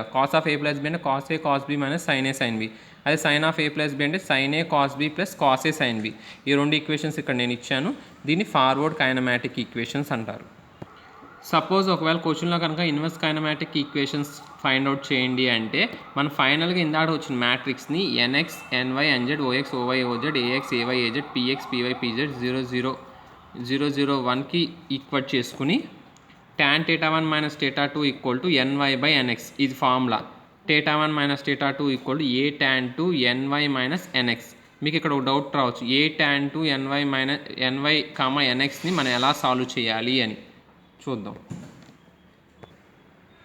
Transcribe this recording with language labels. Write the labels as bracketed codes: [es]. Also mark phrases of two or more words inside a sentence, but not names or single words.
[en] cos of A plus B అంటే cos A cos B minus sin A sin B. అదే sin of A plus B అంటే sin A cos B plus cos A sin B. [te] ఈ రెండు ఈక్వేషన్స్ ఇక్కడ నేను ఇచ్చాను. దీన్ని [en] forward kinematic equations [te] అంటారు. సపోజ్ ఒకవేళ క్వశ్చన్లో కనుక [en] inverse kinematic equations find out [te] చేయండి అంటే మనం ఫైనల్గా ఇందాక వచ్చిన మ్యాట్రిక్స్ని NX NY NZ OX OY OZ AX AY AZ PX PY PZ 0 0 0 0 1కి ఈక్వట్ చేసుకుని [en] tan θ1 minus θ2 equal to NY by NX. [te] ఇది ఫార్ములా. [en] θ1 minus θ2 equal to A tan 2 NY minus NX. [te] మీకు ఇక్కడ ఒక డౌట్ రావచ్చు, [en] A tan 2 NY minus NY [te] NXని మనం ఎలా సాల్వ్ చేయాలి అని చూద్దాం.